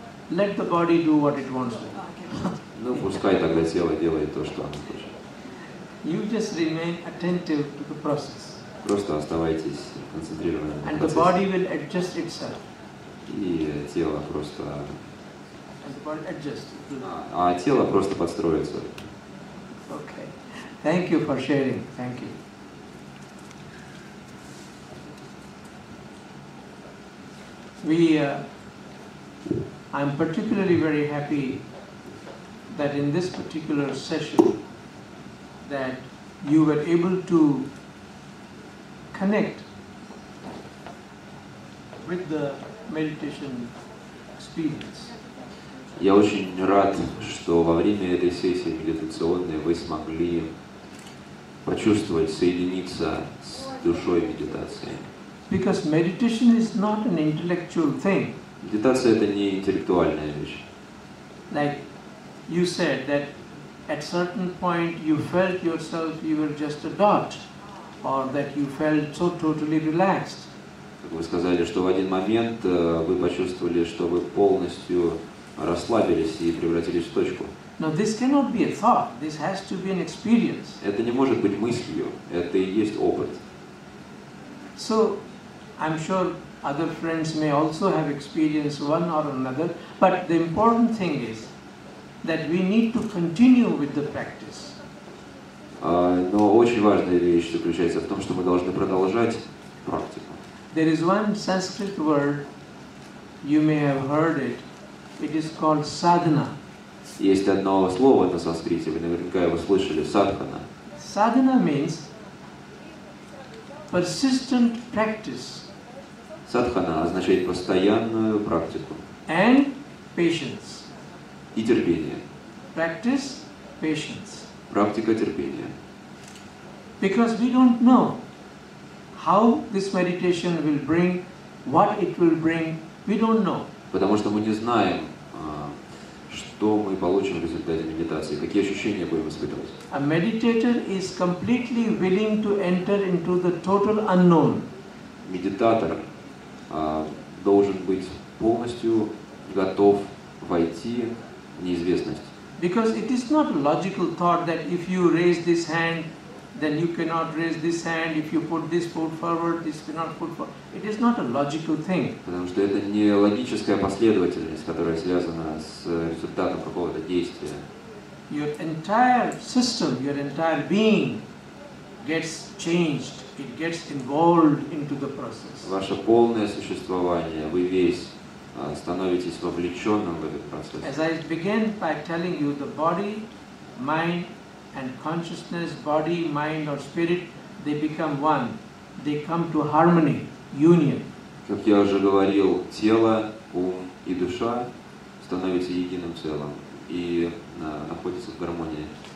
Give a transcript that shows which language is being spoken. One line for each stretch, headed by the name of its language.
English: Let the body do what it wants to.
Russian: Ну, пускай тогда тело делает то, что оно хочет.
English: You just remain attentive to the process.
Russian: Просто оставайтесь концентрированы на
English: And the
Russian: процессе.
English: body will adjust itself.
Russian: И тело просто...
English: And the body adjusts.
Russian: А тело просто подстроится.
English: Okay. Thank you for sharing. Thank you. We I'm particularly very happy that in this particular session that you were able to connect with the meditation experience.
Russian: Я очень рад, что во время этой сессии медитационной вы смогли почувствовать, соединиться с душой медитации.
English: Because meditation is not an intellectual thing.
Russian: Медитация — это не интеллектуальная вещь.
English: Like you said that at certain point you felt yourself you were just a dot, or that you felt so totally relaxed.
Russian: Как вы сказали, что в один момент вы почувствовали, что вы полностью расслабились и превратились в точку.
English: Now this cannot be a thought, this has to be an experience.
Russian: Это не может быть мыслью, это и есть опыт.
English: So, I'm sure other friends may also have experienced one or another, but the important thing is that we need to continue with the practice.
Russian: Но очень важная вещь заключается в том, что мы должны продолжать практику.
English: There is one Sanskrit word, you may have heard it, it is called sadhana.
Russian: Есть одно слово на санскрите, вы наверняка его слышали, садхана.
English: Sadhana means persistent practice.
Russian: Садхана означает постоянную практику.
English: And patience.
Russian: И терпение.
English: Practice, patience.
Russian: Практика терпения.
English: Because we don't know how this meditation will bring, what it will bring, we don't know.
Russian: Потому что мы не знаем, что мы получим в результате медитации, какие ощущения будем испытывать.
English: A meditator is completely willing to enter into the total unknown.
Russian: Медитатор должен быть полностью готов войти в неизвестность.
English: Because it is not a logical thought that if you raise this hand, then you cannot raise this hand. If you put this foot forward, this cannot put forward. It is not a logical thing.
Russian: Потому что это не логическая последовательность, которая связана с результатом какого-то действия.
English: Your entire system, your entire being gets changed. It gets involved into the process.
Russian: Ваше полное существование, вы весь становитесь вовлеченным в этот процесс.
English: As I began by telling you, the body, mind, and consciousness, body, mind, or spirit, they become one. They come to harmony, union.
Russian: Как я уже говорил, тело, ум и душа становятся единым целым и находятся в гармонии.